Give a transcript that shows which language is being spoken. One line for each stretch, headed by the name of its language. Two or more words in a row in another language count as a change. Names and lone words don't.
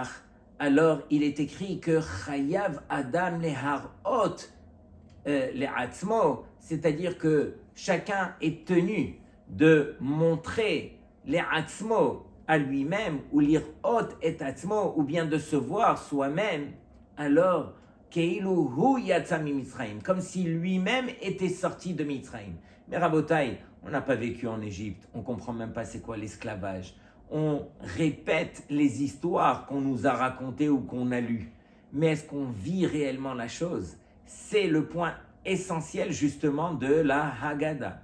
French: Alors il est écrit que
Hebrew: חייב אדם להראות לעצמו,
French: c'est-à-dire que chacun est tenu de montrer le'atzmo à lui-même, ou
Hebrew: לראות את עצמו,
French: ou bien de se voir soi-même.
Hebrew: Alors כאילו הוא יצא ממצרים,
French: comme si lui-même était sorti de Mitzrayim. Mais Rabotai, on n'a pas vécu en Égypte, on ne comprend même pas c'est quoi l'esclavage. On répète les histoires qu'on nous a racontées ou qu'on a lues. Mais est-ce qu'on vit réellement la chose? C'est le point essentiel justement de la Haggadah.